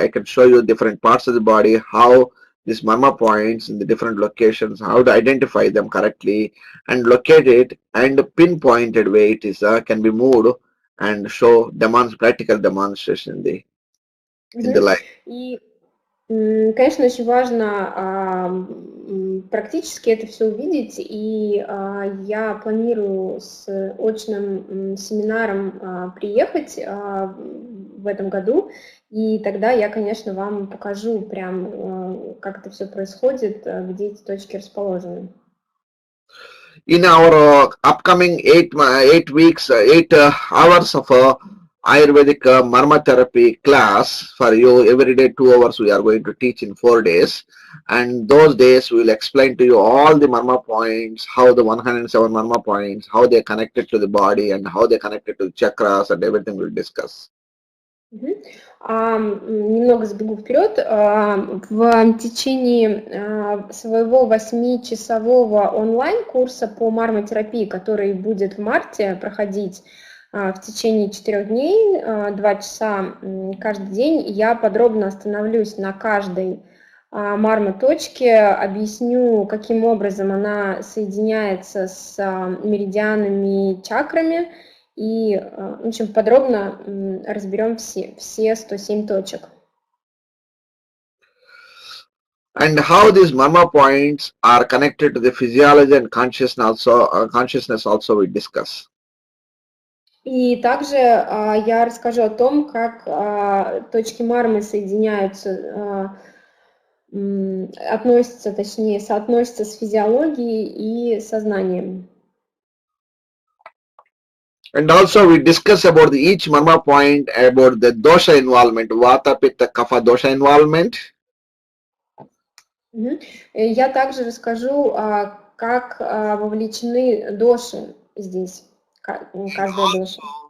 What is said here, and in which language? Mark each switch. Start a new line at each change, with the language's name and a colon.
English: I can show you different parts of the body, how these marma points in the different locations, how to identify them correctly and locate it, and pinpointed way it is can be moved and show practical demonstration in the life.
Russian: И, конечно, очень важно практически это все увидеть, и я планирую с очным семинаром приехать в этом году, и тогда я, конечно, вам покажу прям, как это все происходит, где эти точки расположены.
English: In our upcoming 8 hours of Ayurvedic marmotherapy class for you, every day 2 hours we are going to teach in 4 days, and those days we will explain to you all the marma points, how the 107 marma points, how they are connected to the body and how they are connected to the chakras, and everything we will discuss.
Russian: Немного забегу вперед. В течение своего 8-часового онлайн-курса по марматерапии, который будет в марте проходить в течение 4 дней, 2 часа каждый день, я подробно остановлюсь на каждой марма-точке, объясню, каким образом она соединяется с меридианами, чакрами, и, в общем, подробно разберем все 107 точек.
English: And how these marma points are connected to the physiology and consciousness also we discuss.
Russian: И также я расскажу о том, как точки мармы соединяются, соотносятся с физиологией и сознанием.
English: And also we discuss about each marma point, about the dosha involvement, vata, pitta, kapha dosha involvement.
Russian: Я также расскажу, как вовлечены доши здесь, каждая доша.